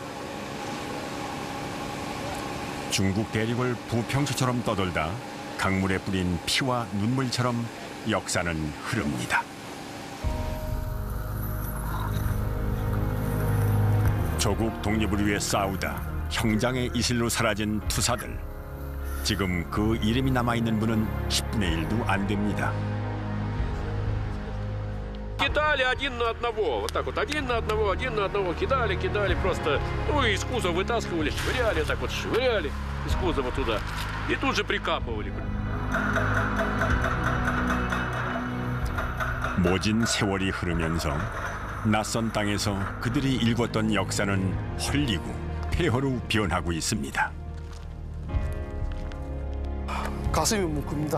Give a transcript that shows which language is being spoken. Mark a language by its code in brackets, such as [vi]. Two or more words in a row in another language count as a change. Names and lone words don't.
[ko] 중국 대륙을 부평수처럼 떠돌다 강물에 뿌린 피와 눈물처럼 역사는 흐릅니다. 조국 독립을 위해 싸우다 형장의 이슬로 사라진 투사들. 지금 그 이름이 남아있는 분은 10분의 1도 안 됩니다. [ru] Кидали один на одного, вот так вот, один на одного, кидали просто, ну, из кузова вытаскивали, швыряли, так вот швыряли из кузова туда, и тут же прикапывали. [ko] 모진 세월이 흐르면서 낯선 땅에서 그들이 일궜던 역사는 헐리고 폐허로 변하고 있습니다. 가슴이 뭉큽니다.